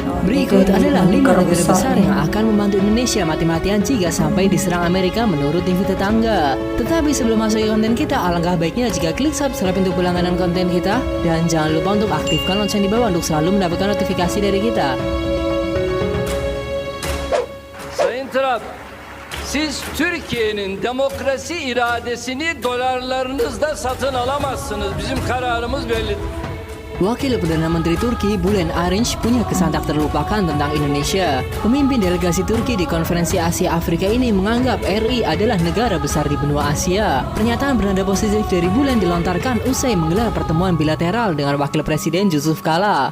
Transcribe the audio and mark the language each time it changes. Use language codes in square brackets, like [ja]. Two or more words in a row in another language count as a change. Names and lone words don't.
[id] Berikut adalah 5 negara besar yang akan membantu Indonesia mati-matian jika sampai diserang Amerika menurut TV tetangga. Tetapi sebelum masuk ke konten kita, alangkah baiknya jika klik subscribe untuk berlangganan konten kita, dan jangan lupa untuk aktifkan lonceng di bawah untuk selalu mendapatkan notifikasi dari kita. [tr] Sayın Trump, siz Türkiye'nin demokrasi iradesini dolarlarınızla satın alamazsınız. Bizim kararımız bellidir. [id] Wakil Perdana Menteri Turki Bülent Arınç punya kesan tak terlupakan tentang Indonesia. Pemimpin delegasi Turki di Konferensi Asia Afrika ini menganggap RI adalah negara besar di benua Asia. Pernyataan bernada positif dari Bülent dilontarkan usai menggelar pertemuan bilateral dengan Wakil Presiden Yusuf Kala.